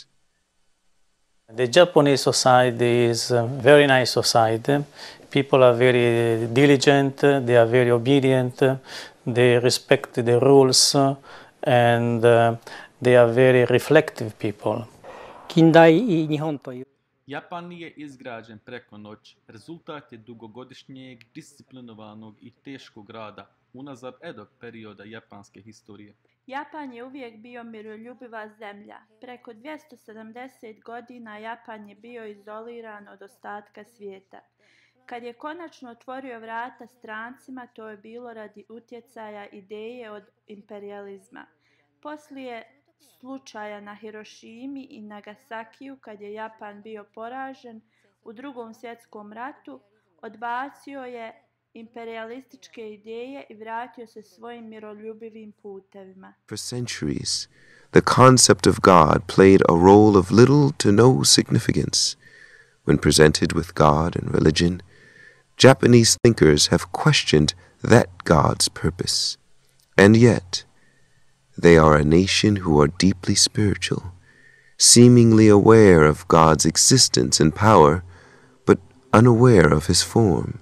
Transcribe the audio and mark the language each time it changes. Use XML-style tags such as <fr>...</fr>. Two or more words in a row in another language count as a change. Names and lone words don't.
<en>The Japanese society is a very nice society. People are very diligent, they are very obedient, they respect the rules, and they are very reflective people.</en> <bs>Japan nije izgrađen preko noći. Rezultat je dugogodišnjeg, disciplinovanog i teškog rada unazad edog perioda japanske historije. Japan je uvijek bio miroljubiva zemlja. Preko 270 godina Japan je bio izoliran od ostatka svijeta. Kad je konačno otvorio vrata strancima, to je bilo radi utjecaja ideje od imperijalizma. Poslije slučaja na Hirošimi i Nagasakiju, kad je Japan bio poražen u Drugom svjetskom ratu, odbacio je imperialističke ideje i vratio se svojim miroljubivim putevima.</bs> <en>For centuries, the concept of God played a role of little to no significance. When presented with God and religion, Japanese thinkers have questioned that God's purpose. And yet, they are a nation who are deeply spiritual, seemingly aware of God's existence and power, but unaware of his form.</en>